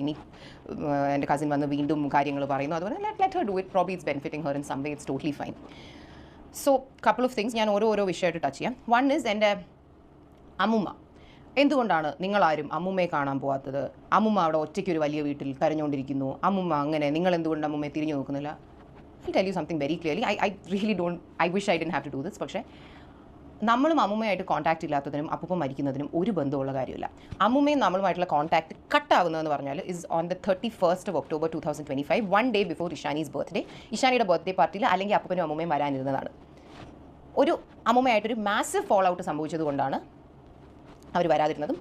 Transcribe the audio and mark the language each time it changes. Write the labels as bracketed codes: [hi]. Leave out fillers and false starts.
[ml] ഇനി എൻ്റെ കസിൻ വന്ന് വീണ്ടും കാര്യങ്ങൾ പറയുന്നു, അതുപോലെ [en] Let her do it, probably it's benefiting her in some way, it's totally fine. So couple of things [ml] ഞാൻ ഓരോ വിഷയമായിട്ട് ടച്ച് ചെയ്യാം. [en] one is [ml] എൻ്റെ അമ്മുമ്മ. എന്തുകൊണ്ടാണ് നിങ്ങളാരും അമ്മുമ്മയെ കാണാൻ പോകാത്തത്? അമ്മുമ്മ അവിടെ ഒറ്റയ്ക്ക് ഒരു വലിയ വീട്ടിൽ കരഞ്ഞുകൊണ്ടിരിക്കുന്നു, അമ്മുമ്മ അങ്ങനെ, നിങ്ങൾ എന്തുകൊണ്ട് അമ്മുമ്മയെ തിരിഞ്ഞു നോക്കുന്നില്ല? [en] I'll tell you something very clearly. I really don't, I wish I didn't have to do this. [ml] പക്ഷേ നമ്മളും അമ്മുമ്മയായിട്ട് കോൺടാക്റ്റ് ഇല്ലാത്തതിനും അപ്പൂപ്പൻ മരിക്കുന്നതിനും ഒരു ബന്ധമുള്ള കാര്യമില്ല. അമ്മുമ്മയും നമ്മളുമായിട്ടുള്ള കോൺടാക്ട് കട്ടാവുന്നതെന്ന് പറഞ്ഞാൽ [en] Is on the 31st of October 2025, 1 day before Ishani's birthday. [ml] ഇഷാനിയുടെ birthday പാർട്ടിയിൽ അല്ലെങ്കിൽ അപ്പൂപ്പനും അമ്മുമ്മയും വരാനിരുന്നതാണ്. ഒരു അമ്മുമ്മയായിട്ടൊരു മാസീവ് ഫോൾ ഔട്ട് സംഭവിച്ചത് കൊണ്ടാണ് അവർ വരാതിരുന്നതും.